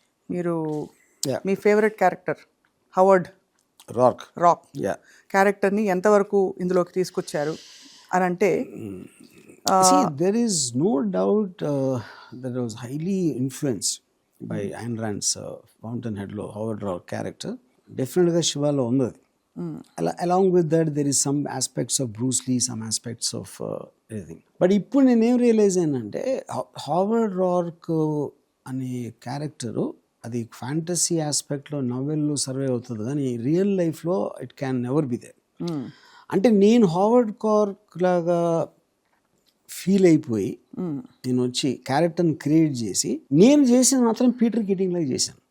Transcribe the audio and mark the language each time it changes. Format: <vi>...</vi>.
<te>మీరు మీ favourite character హవర్డ్ rock క్యారెక్టర్ని ఎంతవరకు ఇందులోకి తీసుకొచ్చారు అని అంటే?</te> <en>there is no doubt that was highly influenced by Ayn Rand's fountain హెడ్లో Howard Roark character</en> <te>డెఫినెట్గా శివాలో ఉంది.</te> <en>Along with that, there is some aspects of Bruce Lee, some aspects of everything.</en> <te>But ఇప్పుడు నేనేం రియలైజ్ అయినంటే హావర్డ్ రాక్ అనే క్యారెక్టరు అది fantasy ఆస్పెక్ట్లో నవెల్లో survey అవుతుంది, కానీ real లైఫ్లో</te> <en>It can never be there.</en> <te>అంటే నేను హావర్డ్ రాక్ లాగా ఫీల్ అయిపోయి నేను వచ్చి క్యారెక్టర్ని క్రియేట్ చేసి నేను చేసిన మాత్రం పీటర్ కీటింగ్ లాగా చేశాను.</te>